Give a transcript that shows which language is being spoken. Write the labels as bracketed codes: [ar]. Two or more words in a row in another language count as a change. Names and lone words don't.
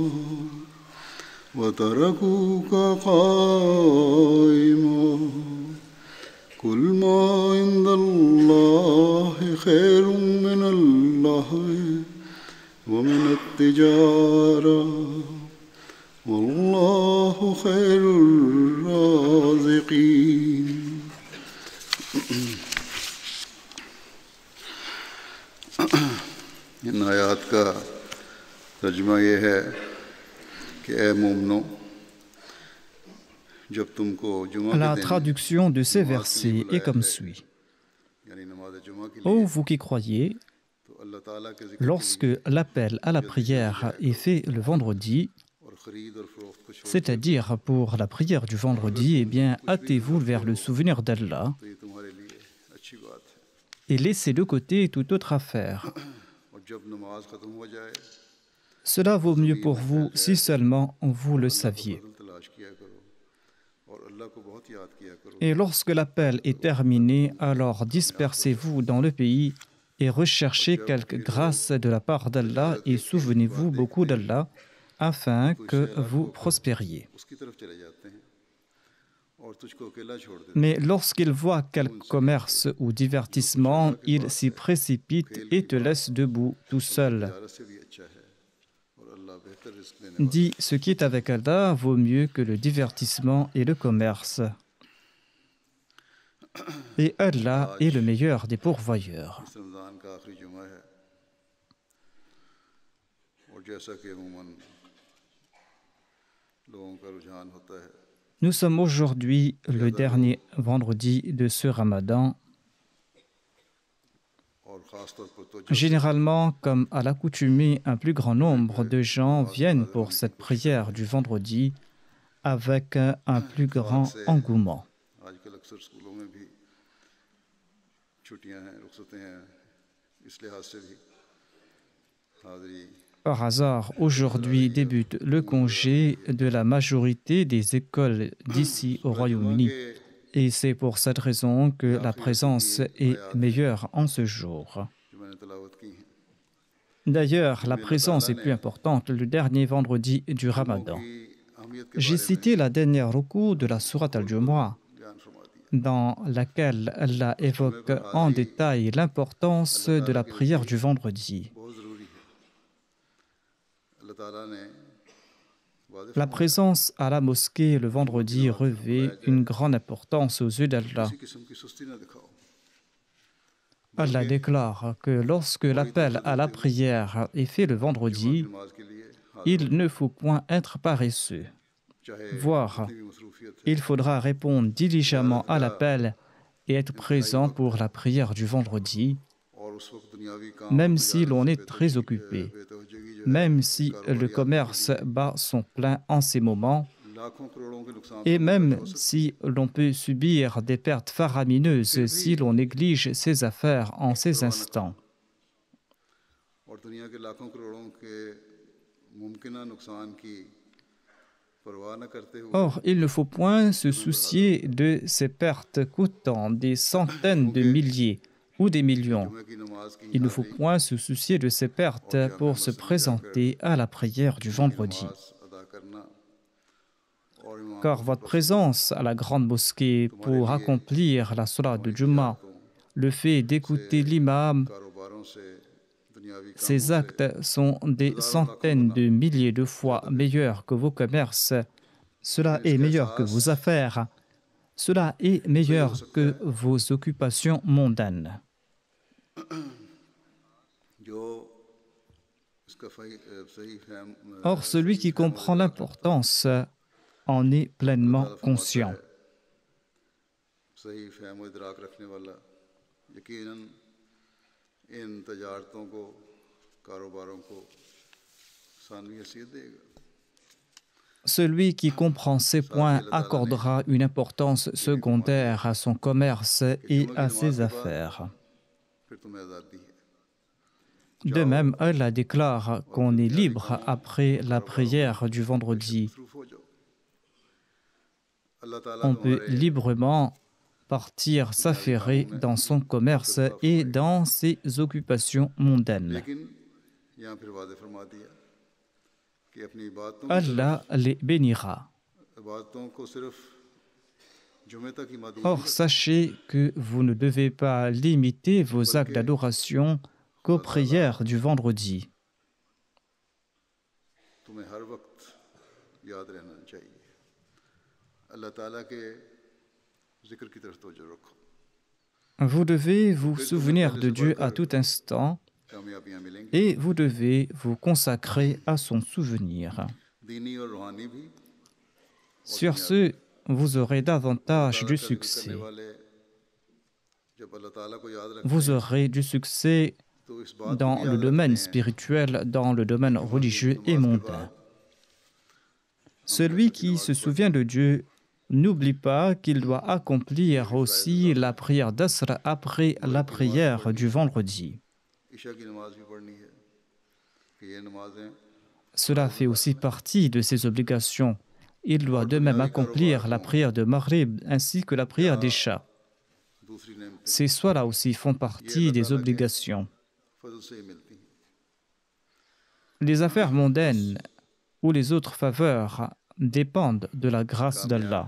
[ar] وتركوك قائما قل ما عند الله خير من اللهو ومن التجارة والله خير الرازقين. [ur] ان آیات کا ترجمہ یہ ہے کہ اے مومنو جب تم کو جمعہ [fr] La [ur] کے دن [fr] traduction de ces versets est comme suit. [ur] یعنی نماز جمعہ کے [fr] Ô [ur] लिए [fr] vous qui croyez, [ur] تو اللہ تعالیٰ کے ذکر [fr] lorsque l'appel à la prière est fait le vendredi, [ur] اور خرید اور فروخت کو چھوڑ [fr] c'est-à-dire pour la prière du vendredi, eh bien, hâtez-vous vers le souvenir d'Allah [ur] تو یہ تمہارے لیے اچھی بات ہے [fr] et laissez de côté toute autre affaire. [ur] اور جب نماز ختم ہو جائے [fr] Cela vaut mieux pour vous si seulement vous le saviez. [ur] فضل تلاش کیا کرو اور اللہ کو بہت یاد کیا کرو. [fr] Et lorsque l'appel est terminé, alors dispersez-vous dans le pays et recherchez quelque grâce de la part d'Allah et souvenez-vous beaucoup d'Allah afin que vous prospériez. [ur] اس کی طرف چلے جاتے ہیں اور تجھ کو اکیلا چھوڑ دیتے [fr] Mais lorsqu'ils voient quelque commerce ou divertissement, ils s'y précipitent et te laissent debout tout seul. [ur] हैं. تجارت سے بھی اچھا ہے اور اللہ بہتر رزق دینے والا [fr] Dis, ce qui est avec Allah vaut mieux que le divertissement et le commerce. Et Allah est le meilleur des pourvoyeurs. [ur] اس رمضان کا آخری جمعہ ہے اور جیسا کہ عموماً لوگوں کا رجحان ہوتا ہے. [fr] Nous sommes aujourd'hui le dernier vendredi de ce Ramadan. [ur] اور خاص طور پر تو [fr] Généralement, comme à l'accoutumée, un plus grand nombre de gens viennent pour cette prière du vendredi avec un plus [ur] इत्तेफाक [fr] grand [ur] से [fr] engouement. [ur] آج کل اکثر سکولوں میں بھی چھٹیاں ہیں، رخصتیں ہیں، اس لحاظ سے بھی حاضری [fr] Par hasard, aujourd'hui débute le congé de la majorité des écoles d'ici au [ur] سورج جمعہ [fr] Royaume-Uni. [ur] के [fr] Et c'est pour cette raison que la présence est meilleure en ce jour. [ur] جو میں نے تلاوت کی ہیں [fr] D'ailleurs, la présence est plus importante le dernier vendredi du [ur] जुमों [fr] Ramadan. [ur] کی اہمیت کے [fr] J'ai [ur] بارے میں [fr] cité la dernière ruku de la Sourate Al-Jumu'ah, [ur] بیان فرما دیا. [fr] dans laquelle Allah évoque en détail l'importance de la prière du vendredi. [ur] بہت ضروری ہے۔ اللہ تعالیٰ نے وعدے [fr] La présence à la mosquée le vendredi revêt une grande importance aux yeux d'Allah. [ur] کسی قسم کی سستی نہ دکھاؤ. [fr] Allah déclare que lorsque l'appel à la prière est fait le vendredi, [ur] نماز کے لیے حاضر [fr] il ne faut point être paresseux. [ur] चाहे [fr] Voire, [ur] کتنی بھی مصروفیت ہے. [fr] il faudra répondre diligemment à l'appel et être présent pour la prière du vendredi, [ur] اور اس وقت دنیاوی کام [fr] même si l'on est très occupé, [ur] بے توجہگی جو ہے, [fr] même si le commerce bat son plein en ces moments, [ur] لاکھوں کروڑوں کے نقصان [fr] et même si l'on peut subir des pertes faramineuses si l'on néglige ses affaires en ces instants. [ur] اور دنیا کے لاکھوں کروڑوں کے ممکن نقصان کی پرواہ نہ کرتے ہوئے [fr] Or, il ne faut point se soucier de ces pertes coûtant des centaines de milliers ou des millions. [ur] جمعے کی نماز کی [fr] Il ne faut point se soucier de ces pertes pour se présenter à la prière du vendredi. [ur] نماز ادا کرنا اور امام [fr] Car votre présence à la grande mosquée pour accomplir la salat de Jum'ah, le fait d'écouter l'imam, [ur] کاروباروں سے دنیاوی [fr] ces actes sont des centaines de milliers de fois meilleurs que vos commerces. Cela est meilleur que vos affaires. Cela est meilleur que vos occupations mondaines. [ur] جو اس کا صحیح فہم [fr] Or, celui qui comprend l'importance en est pleinement conscient. [ur] صحیح فہم و ادراک رکھنے والا یقیناً ان تجارتوں کو کاروباروں کو ثانوی حیثیت دے گا. [fr] Celui qui comprend ces points accordera une importance secondaire à son commerce et à ses affaires. [ur] پھر تمہیں آزادی ہے. [fr] De même, Allah déclare qu'on est libre après la prière du vendredi. [ur] مصروف ہو جاؤ۔ اللہ تعالیٰ [fr] On peut librement partir s'affairer dans son commerce et dans ses occupations mondaines. [ur] لیکن یہاں پھر وعدے فرما دیا کہ اپنی [fr] Allah les bénira. [ur] عبادتوں کو صرف جمعے تک ہی محدود [fr] Or, sachez que vous ne devez pas limiter vos actes d'adoration qu'aux prières du vendredi. [ur] تمہیں ہر وقت یاد رہنا چاہیے. اللہ تعالیٰ کے ذکر کی طرف توجہ رکھو. [fr] Vous devez vous souvenir de Dieu à tout instant [ur] کامیابیاں ملیں گی. [fr] et vous devez vous consacrer à son souvenir. [ur] دینی اور روحانی بھی [fr] Sur ce, vous aurez davantage du succès. [ur] کرنے والے جب اللہ تعالیٰ کو یاد رکھتے [fr] Vous aurez du succès [ur] تو اس بات [fr] dans le domaine spirituel, dans le domaine religieux et mondain. Celui qui se souvient de Dieu n'oublie pas qu'il doit accomplir aussi la prière d'Asr après la prière du vendredi. [ur] عشاء کی نماز بھی پڑھنی ہے کہ یہ نمازیں [fr] Cela fait aussi partie de ses obligations. Il doit de même accomplir la prière de Maghrib ainsi que la prière d'Isha. [ur] دوسری نعمتیں [fr] Ces soins-là aussi font partie des obligations. [ur] فضل سے ہی ملتی ہیں. [fr] Les affaires mondaines ou les autres faveurs dépendent de la grâce d'Allah.